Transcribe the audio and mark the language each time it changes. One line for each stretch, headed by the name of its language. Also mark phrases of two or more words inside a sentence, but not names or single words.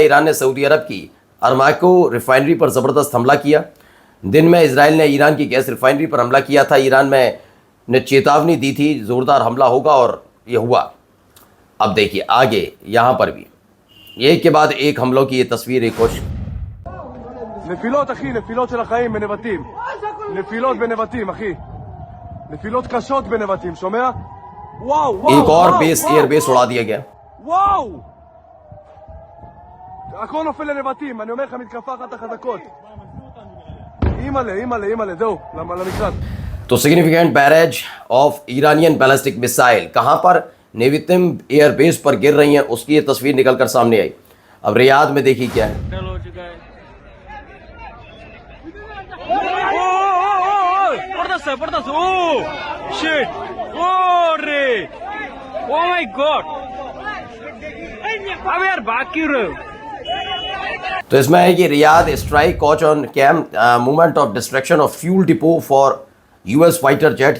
Hindi: ईरान ने सऊदी अरब की अरमाको रिफाइनरी पर ज़बरदस्त हमला किया। दिन में इजराइल ने ईरान की गैस रिफाइनरी पर हमला किया था। ईरान में ने चेतावनी दी थी ज़ोरदार हमला होगा और ये हुआ। अब देखिए आगे यहाँ पर भी एक के बाद एक हमलों की ये तस्वीर एक कुछ
Hebrew: נפילות אחי, נפילות של החיים בנבטים. נפילות בנבטים אחי. נפילות קשות בנבטים, שומע? וואו.
Hindi: एक और बेस एयरबेस उड़ा दिया गया। וואו!
Hebrew: הכל נופל לנבטים, אני אומר לך מתקפה אחת החזקות. אימא'לה, זהו, למקלט.
Hindi: तो
English: significant barrage of Iranian ballistic missile
Hindi: कहां पर नेवितिम एयरबेस पर गिर रही हैं, उसकी ये तस्वीर निकलकर सामने आई। अब रियाद में देखिए क्या है। तो इसमें है कि
English: Riyadh strike caught on camp movement of destruction of fuel depot for US fighter jet.